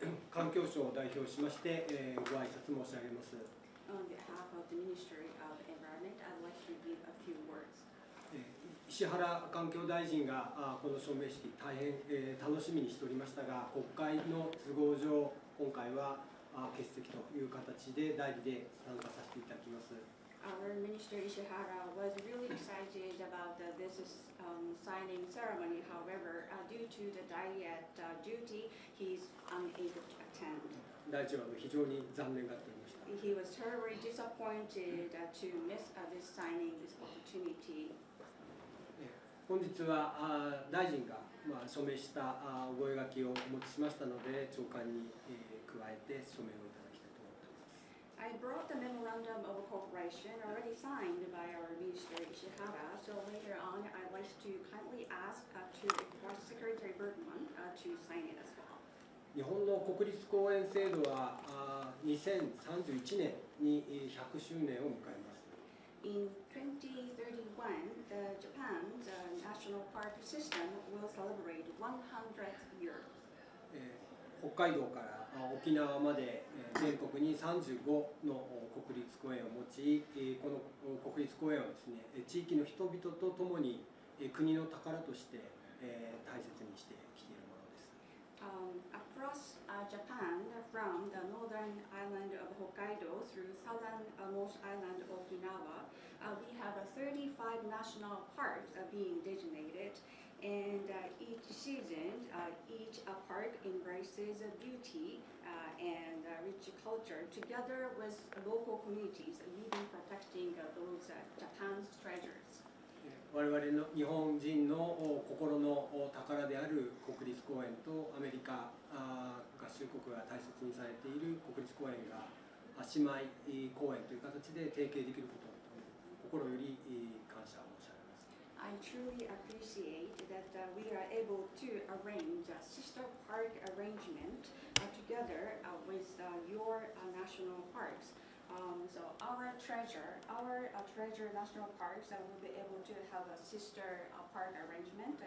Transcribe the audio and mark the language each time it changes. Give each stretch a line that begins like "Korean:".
Japanese: 環境省を代表しまして、ご挨拶申し上げます。
English: On behalf of the Ministry of Environment, I'd like to give a few words.
Japanese: 石原環境大臣がこの署名式大変楽しみにしておりましたが、国会の都合上今回は欠席という形で代理で参加させていただきます。
English: Our Minister Ishihara was really excited about this signing ceremony. However, due to the diet duty, he's unable to attend.
Japanese: 大臣は非常に残念がっておりました。
English: He was terribly disappointed to miss this signing, this opportunity.
Japanese: 本日は大臣が署名した覚書をお持ちしましたので、長官に加えて署名をいただきたいと思っています。
English: I brought the memorandum of cooperation already signed by our Minister Ishihara, so later on I'd like to kindly ask to request Secretary Burgum to sign it as well.
Japanese: 日本の国立公園制度は2031年に100周年を迎えます。
English: In 2031, Japan's national park system will celebrate 100th year.
Japanese: 北海道から沖縄まで全国に35の国立公園を持ち、この国立公園はですね、地域の人々とともに国の宝として大切にしてきているものです。
English: Across Japan, from the northern island of Hokkaido through southernmost island of Okinawa, we have 35 national parks being designated, and each season, each park embraces beauty and rich culture together with local communities, even protecting those Japan's treasures.
Japanese: 我々の日本人の心の宝である国立公園とアメリカ合衆国が大切にされている国立公園が姉妹公園という形で提携できることを心より感謝申し上げます。
English: I truly appreciate that we are able to arrange a sister park arrangement together with your national parks. So our treasure national parks will be able to have a sister park arrangement.